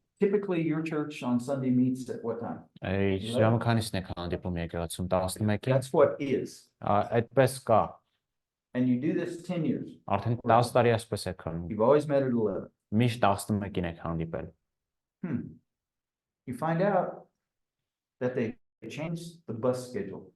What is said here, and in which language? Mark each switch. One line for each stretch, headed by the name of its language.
English: typically your church on Sunday meets at what time?
Armenian: Ժամը քանիսն եք հանդիպում եկեղեցում 11-ին,
English: That's what is.
Armenian: այդպես կա,
English: And you do this 10 years.
Armenian: արդեն 10 տարի այսպես եք անում,
English: You've always met at 11.
Armenian: միշտ 11-ին եք հանդիպել։
English: You find out that they changed the bus schedule.